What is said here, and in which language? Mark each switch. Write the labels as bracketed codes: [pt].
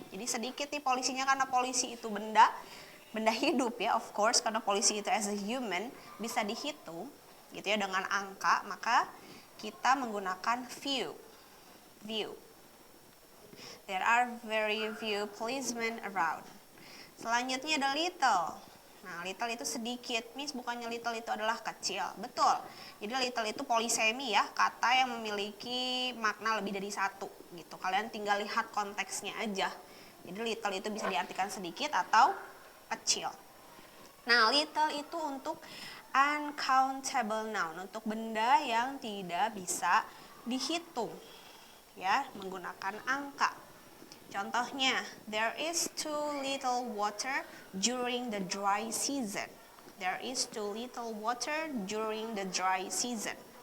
[id] Jadi sedikit nih polisinya, karena polisi itu benda hidup ya, of course, karena polisi itu [en] as a human [id] bisa dihitung gitu ya dengan angka, maka kita menggunakan few. [en] There are very few policemen around. [id] Selanjutnya ada little. Nah, little itu sedikit. Miss, bukannya little itu adalah kecil. Betul. Jadi little itu polisemi ya, kata yang memiliki makna lebih dari satu gitu. Kalian tinggal lihat konteksnya aja. Jadi little itu bisa diartikan sedikit atau kecil. Nah, little itu untuk uncountable noun, untuk benda yang tidak bisa dihitung ya, menggunakan angka. Contohnya, [en] there is too little water during the dry season. There is too little water during the dry season.